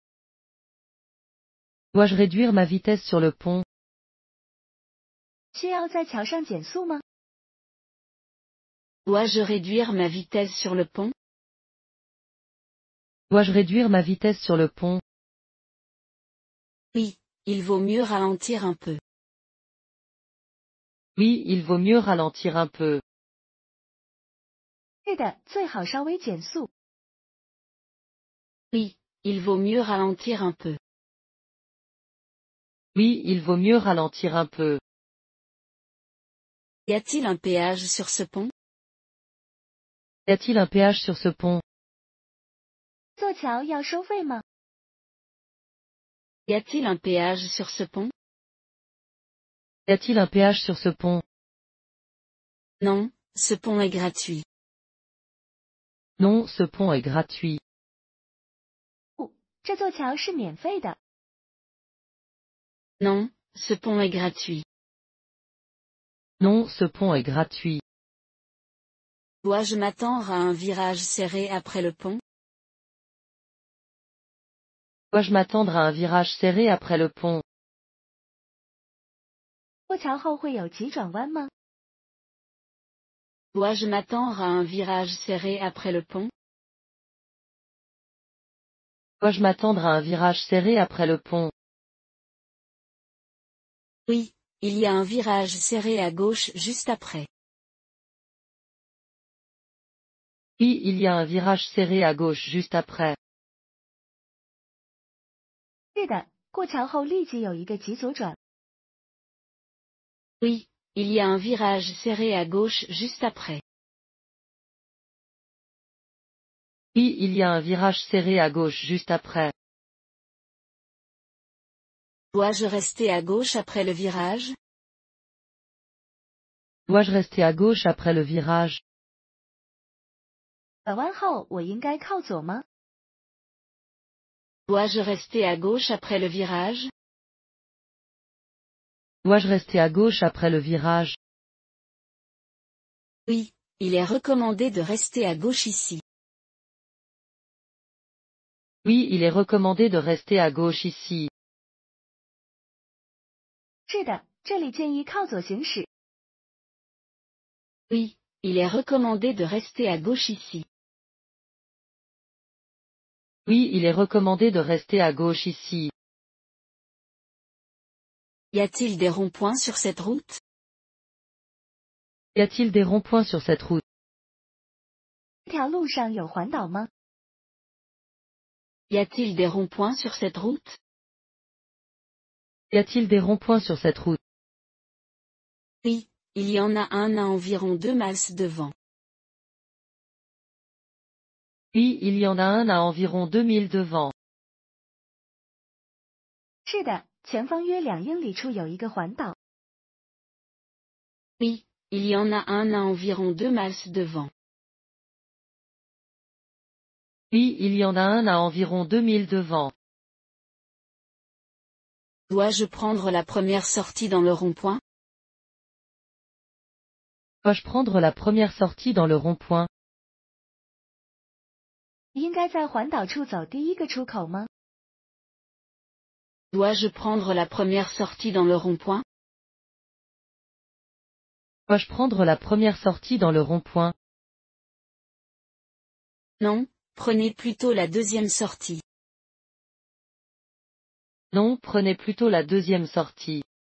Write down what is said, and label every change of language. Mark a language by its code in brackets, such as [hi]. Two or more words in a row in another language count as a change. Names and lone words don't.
[fr] Dois-je réduire ma vitesse sur le pont? [zh] 需要在桥上减速吗？ [fr] Dois-je réduire ma vitesse sur le pont? Dois-je réduire ma vitesse sur le pont? Oui, il vaut mieux ralentir un peu. Oui, il vaut mieux ralentir un peu. [zh] 是的，最好稍微减速。 [fr] Oui, il vaut mieux ralentir un peu. Oui, il vaut mieux ralentir un peu. Y a-t-il un péage sur ce pont? Y a-t-il un péage sur ce pont? [zh] 座桥要收费吗？ [fr] Y a-t-il un péage sur ce pont? Y a-t-il un péage sur ce pont? Non, ce pont est gratuit. Non, ce pont est gratuit. [zh] 这座桥是免费的。 [fr] Non, ce pont est gratuit. Non, ce pont est gratuit. Dois-je m'attendre à un virage serré après le pont? Dois-je m'attendre à un virage serré après le pont? [zh] 过桥后会有急转弯吗？ [fr] Dois-je m'attendre à un virage serré après le pont? Dois-je m'attendre à un virage serré après le pont? Oui, il y a un virage serré à gauche juste après. Oui, il y a un virage serré à gauche juste après. [zh] 是的，过桥后立即有一个急左转。 [fr] Oui, il y a un virage serré à gauche juste après. Oui, il y a un virage serré à gauche juste après. Dois-je rester à gauche après le virage? Dois-je rester à gauche après le virage? [zh] 转弯后我应该靠左吗？ [fr] Dois-je rester à gauche après le virage? Dois-je rester à gauche après le virage? Oui, il est recommandé de rester à gauche ici. Oui, il est recommandé de rester à gauche ici. [zh] 是的，这里建议靠左行驶。 [fr] Oui, il est recommandé de rester à gauche ici. Oui, il est recommandé de rester à gauche ici. Y a-t-il des ronds-points sur cette route? Y a-t-il des ronds-points sur cette route? [zh] 这条路上有环岛吗？ [fr] Y a-t-il des ronds-points sur cette route? Y a-t-il des ronds-points sur cette route? Oui, il y en a un à environ 2 miles devant. Oui, il y en a un à environ 2000 devant. [zh] 是的，前方约2英里处有一个环岛。 [fr] Oui, il y en a un à environ 2 miles devant. Oui, il y en a un à environ 2000 devant. Dois-je prendre la première sortie dans le rond-point? Dois-je prendre la première sortie dans le rond-point? [zh] 应该在环岛处走第一个出口吗？ [fr] Dois-je prendre la première sortie dans le rond-point? Dois-je prendre la première sortie dans le rond-point? Non, prenez plutôt la deuxième sortie. Non, prenez plutôt la deuxième sortie.